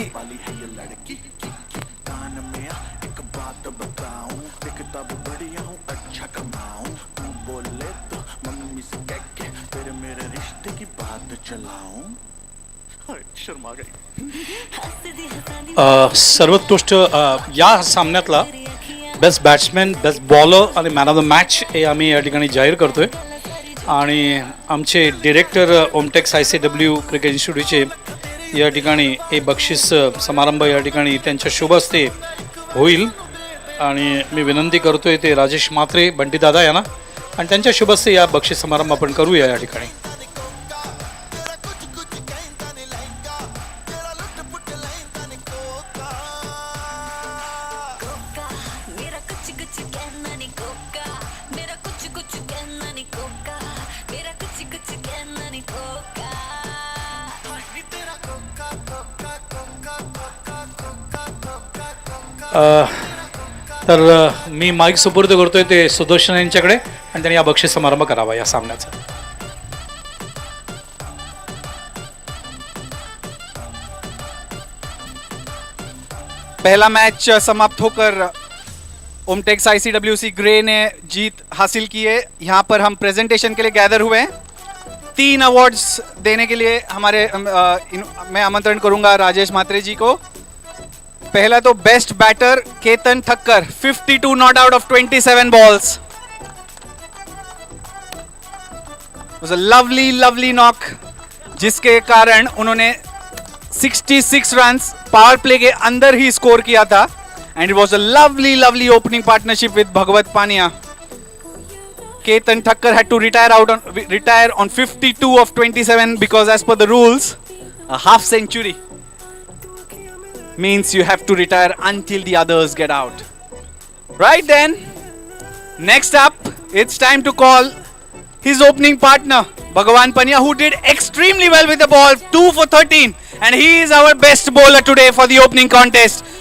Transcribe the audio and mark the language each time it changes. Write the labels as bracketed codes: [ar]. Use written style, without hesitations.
[hi] वाली है ये लड़की कान में आ एक बात बताऊं दिखता भी बढ़िया हूँ अच्छा कमाऊं तू बोले तो मम्मी से कह के तेरे मेरे रिश्ते की बात चलाऊं शर्मा गई [mr] सर्वोत्कृष्ट या सामन्यातला बेस्ट बॅट्समॅन बेस्ट बॉलर आणि मॅन ऑफ द मॅच हे आम्ही या ठिकाणी जाहीर करतोय आणि आमचे डिरेक्टर ओमटेक्स ICW क्रिकेट इन्स्टिट्यूटचे या ठिकाणी हे बक्षीस समारंभ या ठिकाणी त्यांच्या शुभ हस्ते होईल आणि मी विनंती करतोय ते राजेश म्हात्रे बंटीदादा यांना आणि त्यांच्या शुभ हस्ते या बक्षीस समारंभ आपण करूया या ठिकाणी. [hi] मेरा कुछ कुछ कहना नहीं कोका मेरा कुछ कुछ कहना नहीं कोका मेरा कुछ कुछ कहना नहीं कोका तेरा Coca Coca Coca Coca Coca Coca [mr] तर मी माईक सुपूर्द करतोय ते सुदर्शन यांच्याकडे आणि त्यांनी या बक्षीस समारंभ करावा या सामन्याचा. [hi] पहला मैच समाप्त होकर ओमटेक्स ICWC ग्रे ने जीत हासिल की है. यहाँ पर हम प्रेजेंटेशन के लिए गैदर हुए हैं. 3 अवार्ड्स देने के लिए मैं आमंत्रण करूंगा राजेश म्हात्रे जी को. पहला तो best batter Ketan Thakkar 52 not out of 27 balls. [en] was a lovely knock [hi] जिसके कारण उन्होंने 66 रन्स पावर प्ले के अंदर ही स्कोर किया था. [en] And it was a lovely opening partnership with Bhagwat Pania. Ketan Thakkar had to retire on 52 of 27 because as per the rules, a half century means you have to retire until the others get out. Right then, next up, it's time to call his opening partner, Bhagavan Pania, who did extremely well with the ball, 2 for 13, and he is our best bowler today for the opening contest.